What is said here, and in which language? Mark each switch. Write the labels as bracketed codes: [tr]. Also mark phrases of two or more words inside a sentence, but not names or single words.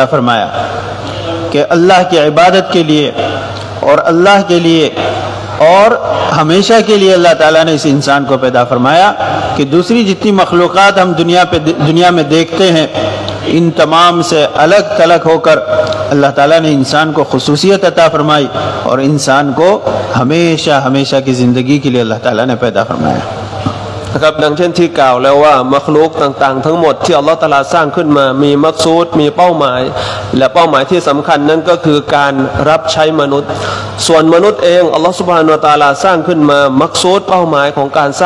[hi] फरमाया कि अल्लाह की इबादत के लिए और अल्लाह के लिए और हमेशा के लिए अल्लाह ताला ने इस इंसान को पैदा फरमाया कि दूसरी जितनी मखलूक़ात हम दुनिया में देखते हैं इन तमाम से अलग थलग होकर अल्लाह ताला ने इंसान को खुसूसियत अता फरमाई और इंसान को हमेशा हमेशा की ज़िंदगी के लिए अल्लाह ताला ने पैदा फरमाया। [th] นะครับดังเช่นที่กล่าวแล้วว่ามักลุกต่างๆทั้งหมดที่อัลลอฮฺตะอาลาสร้างขึ้นมามีมักซูดมีเป้าหมายและเป้าหมายที่สำคัญนั้น ก็คือการรับใช้มนุษย์ส่วนมนุษย์เองอัลลอฮฺซุบฮานะฮูวะตะอาลาสร้างขึ้นมามักซูดเป้าหมายของการสร้าง